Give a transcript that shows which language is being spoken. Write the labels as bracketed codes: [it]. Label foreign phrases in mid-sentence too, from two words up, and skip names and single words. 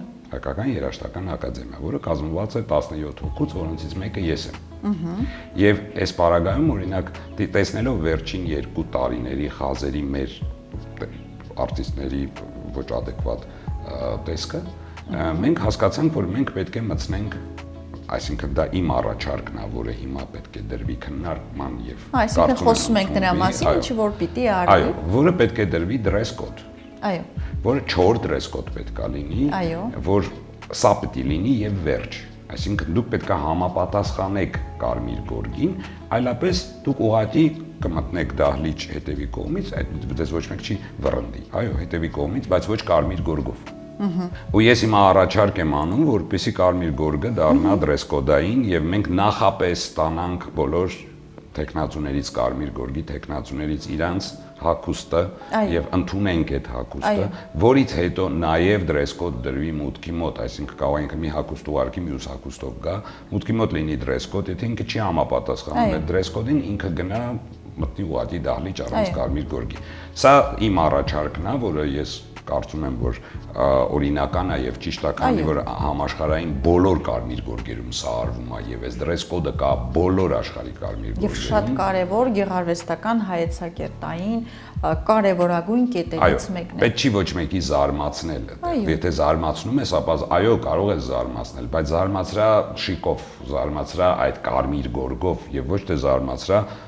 [hy] Հայկական երաժշտական ակադեմիա, որը կազմված է 17 հոգուց, որոնցից մեկը ես եմ։ Եվ այս պարագայում, օրինակ, տեսնելով վերջին 2 տարիների Խազերի մեր արտիստների ոչ ադեկվատ տեսքը, մենք հասկացանք, որ մենք պետք է մտցնենք, այսինքն դա իմ առաջարկն է, որը հիմա պետք է դրվի քննարկման եւ այսինքն խոսում ենք նրա մասին, ինչը որ պիտի արվի։ Այո, որը պետք է դրվի [en] dress code։ [hy] Այո։ Որը 4 [en] dress code [hy] պետք է լինի, որ սա պետք է լինի եւ վերջ։ Այսինքն դուք պետք է համապատասխանեք կարմիր գորգին, այլապես դուք ուղղակի կմտնեք դահլիճ հետևի կողմից, այդպես ոչ մեկ չի վռնդի։ Այո, հետևի կողմից, բայց ոչ կարմիր գորգով։ Ու ես հիմա առաջարկ եմ անում, որպեսզի կարմիր գորգը դառնա [en] dress code- [hy] ային եւ մենք նախապես ստանանք բոլոր տեխնացուներից կարմիր գորգի տեխնացուներից իրանց հագուստը եւ ընդունենք այդ հագուստը, որից հետո նաեւ [en] dress code [hy] դրվի մուտքի մոտ, այսինքն կարող ենք մի հագուստ ուղարկի մյուս հագուստով գա, մուտքի մոտ լինի [en] dress code, [hy] եթե ինքը չի համապատասխանում այդ [en] dress code- [hy] ին, ինքը գնա մտնի ուղղակի դահլիճ առանց կարմիր գորգի։ Սա իմ առաջարկն է, որը ես կարծում եմ, որ օրինական է եւ ճիշտ է, քանի որ համաշխարհային բոլոր կարմիր գորգերում սա արվում է եւ այս [en] dress code- [hy] ը կա բոլոր աշխարհի կարմիր գորգերում։ Եվ շատ կարեւոր գեղարվեստական հայեցակերտային կարևորագույն կետերից մեկն է։ Պետք չի ոչ մեկի զարմացնել։ Եթե զարմացնում ես, ապա այո, կարող ես զարմացնել, բայց զարմացրա շիկով, զարմացրա այդ կարմիր գորգով եւ ոչ թե զարմացրա